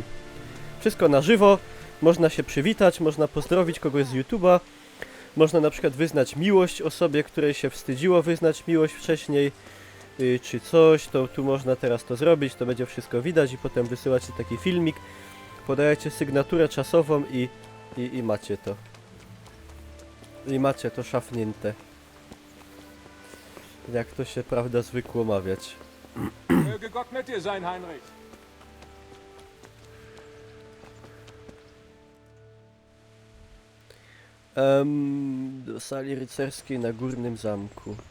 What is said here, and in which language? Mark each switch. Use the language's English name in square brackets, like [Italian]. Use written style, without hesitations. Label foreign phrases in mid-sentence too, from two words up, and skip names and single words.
[Polish] Wszystko na żywo, można się przywitać, można pozdrowić kogoś z YouTube'a, można na przykład wyznać miłość osobie, której się wstydziło wyznać miłość wcześniej, czy coś, to tu można teraz to zrobić, to będzie wszystko widać i potem wysyłacie taki filmik, podajecie sygnaturę czasową i macie to. I macie to szafnięte. Jak to się, prawda, zwykło mawiać. [German] Möge Gott mit dir sein, Heinrich. [Polish] Do sali rycerskiej na Górnym Zamku.